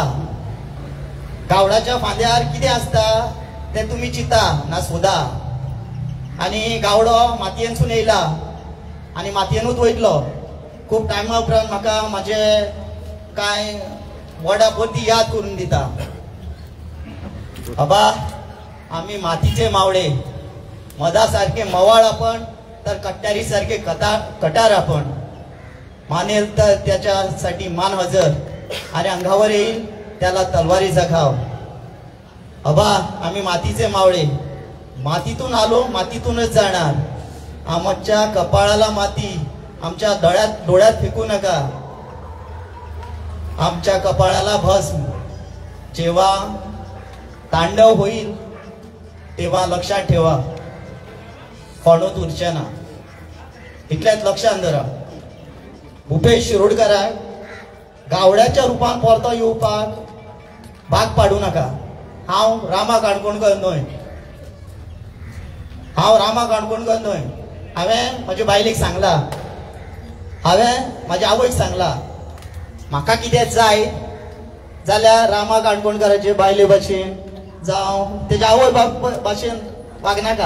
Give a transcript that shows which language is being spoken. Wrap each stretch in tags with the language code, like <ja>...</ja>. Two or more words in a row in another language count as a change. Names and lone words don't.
<kok>गावड्याच्या फांद्यार कितें आसता तें तुमी चिंता ना सोदा. आनी गावडो मातयेनसून येयला आनी मातयेनूच वयतलो. खूब टायमा उपरांत म्हाका म्हाजे कांय वडा परती याद करून दिता.</kok> <mr>बाबा आमी मातीचे मावळे, मदा सारखे मवाळ आपण तर कट्यारी सारखे कटार आपण. मानेल तर त्याच्यासाठी मान हजर आणि अंगावर येईल त्याला तलवारीचा घाव. अबा आम्ही मातीचे मावळे, मातीतून आलो मातीतूनच जाणार. आमच्या कपाळाला माती आमच्या डोळ्यात फेकू नका. आमच्या कपाळाला भस्म जेव्हा तांडव होईल तेव्हा लक्षात ठेवा कोणूच उरचे ना.</mr> <kok>इतल्याच लक्षात धरा. भुपेश शिरोडकराक गावड्याच्या रुपान परतो येवपाक भाग पाडू नका. हांव रामा काणकोणकर न्हय, हांवें म्हज्या बायलेक सांगला, हांवें म्हाज्या आवयक सांगला म्हाका कितें जाय जाल्यार रामा काणकोणकराचे बायले भाशेन जावं तेज्या आवय भाशेन वागनाका.</kok>